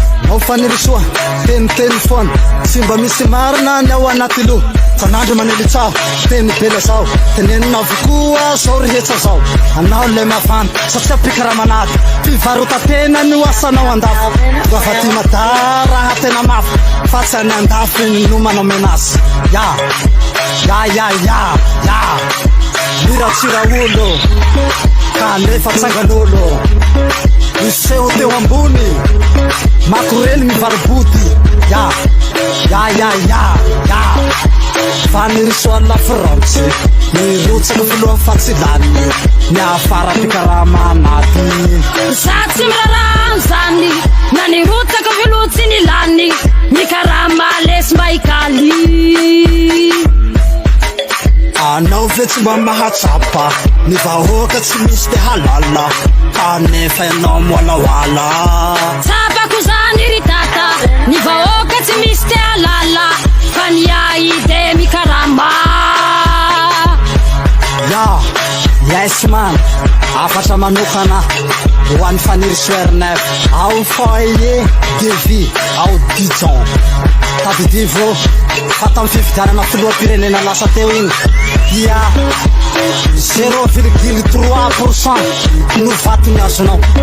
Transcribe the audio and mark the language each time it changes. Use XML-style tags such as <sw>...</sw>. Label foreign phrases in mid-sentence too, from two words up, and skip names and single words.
<mg>Ao faniry soa, teniteny foana, tsy mba misy marina ny ao anaty loha. San'andro manely tsaho, teny bela zao, tenenina avokoa zao rehetra zao. Anao le mafana, satria mpikaramanady, fivarota tena no asanao andafy. Mba fa ty madara tena mafy, fa tsy any andafy no manao menazy. Ya, ya, ya, ya, ya. Miratsira olo, kanefa tsangan'olo. Miseho teo ambony, makorely mivarobody. Ya, ya, ya, ya, ya. Faniry soa la France, nirotsaka filoha fa tsy lany, niafara mpikarama anaty. Za tsy mirarano zany, na nirotsaka filoha tsy nilany, mikarama lesy maikaly. Anao ve tsy mba mahatsapa, ny vahoaka tsy misy te halala, kanefa ianao moalaoala. Tsapako zany ry tata, ny vahoaka tsy misy te halala, fa ny ahy de mikarama. Ya,</mg> <en>yes man,</en> <mg>afatra manokana, ho an'ny faniry soa Herinay, ao Foyer de Vie, ao Dijon. Tadidivo, fa tamin'ny fifidianana filoham-pirenena lasa teo iny, dia</mg> <fr>zéro virgule trois pour cent</fr> <mg>no vaty ny azonao.</mg>